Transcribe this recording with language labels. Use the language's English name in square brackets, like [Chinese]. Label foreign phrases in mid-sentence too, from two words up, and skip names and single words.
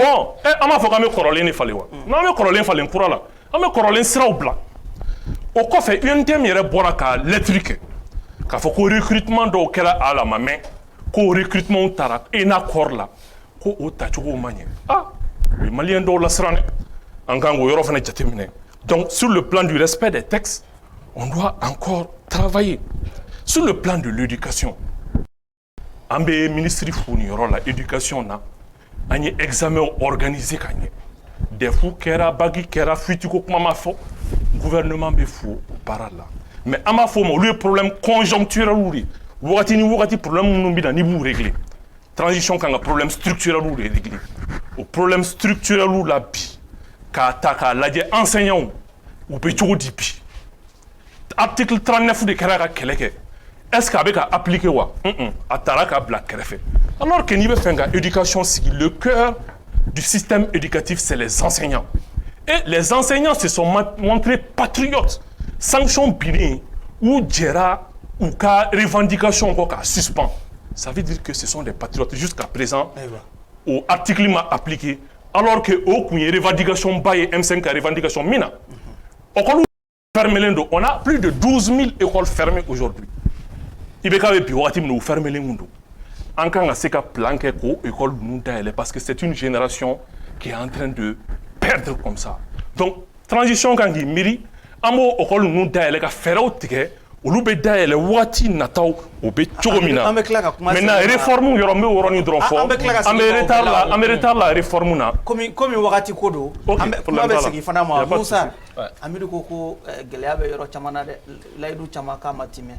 [Bambara] bon an b'a fɔ k'an bɛ kɔrɔlen de falen wa n'an bɛ kɔrɔlen falen kura la an bɛ kɔrɔlen siraw bila o kɔfɛ UNTM yɛrɛ bɔra ka lettre kɛ k'a fɔ ko recrutement dɔw kɛra a la ma mɛn ko recrutement taara ENACOR la ko o tacogo ma ɲɛ o ye maliyɛn dɔw lasiran dɛ an kan k'o yɔrɔ fana jateminɛ [French] donc sur le plan du respect des textes on doit encore travailler sur le plan de l'éducation [Bambara] an bɛ ministre fo nin yɔrɔ la éducation na an ye [French] examen organisé [Bambara] ka ɲɛ DEF kɛra BAC kɛra fuitiko kuma ma fɔ gouvernement bɛ fo o baara la mais an b'a fɔ o ma olu ye [French] problème conjoncturel [Bambara] de wagati ni wagati problème minnu bɛ na ni b'u régler transition kan ka [French] problème structurel [Bambara] de régler o [French] problème structurel [Bambara] la bi k'a ta k'a lajɛ enseignants u bɛ cogo di bi article 39 de kɛra ka kɛlɛ kɛ est-ce qu'a bɛ ka appliquer wa a taara k'a bila kɛrɛfɛ [French] alors que [Bambara] n'i bɛ fɛ ka éducation sigi [French] le cœur du système éducatif c'est les enseignants et les enseignants se sont montrés patriotes [Bambara] sanction binnen u jɛra u ka revendication kɔ k'a suspend [French] ça veut dire que ce sont des patriotes jusqu'à présent [Bambara] o article ma appliqué [French] alors que [Bambara] o kun ye revendication ba ye M5 ka revendication min na écoles fermelen don [French] on a plus de 12 000 écoles fermées aujourd'hui [Bambara] IBK bɛ bi wagati min na u fermelen don an kan ka se ka plan kɛ k'o école ninnu dayɛlɛ [French] parce que c'est une génération qui est en train de perdre comme ça [Bambara] donc transition kan k'i miiri an b'o école ninnu dayɛlɛ ka fɛɛrɛw tigɛ olu bɛ dayɛlɛ waati nataw o bɛ cogo min na [French] maintenant réforme [Bambara] yɔrɔ n bɛ o yɔrɔnin dɔrɔn fɔ an bɛ retard la réforme na komi wagati ko don an bɛ kuma bɛ segin fana ma Musa Amidu ko gɛlɛya bɛ yɔrɔ caman na dɛ layidu caman k'a ma timɛ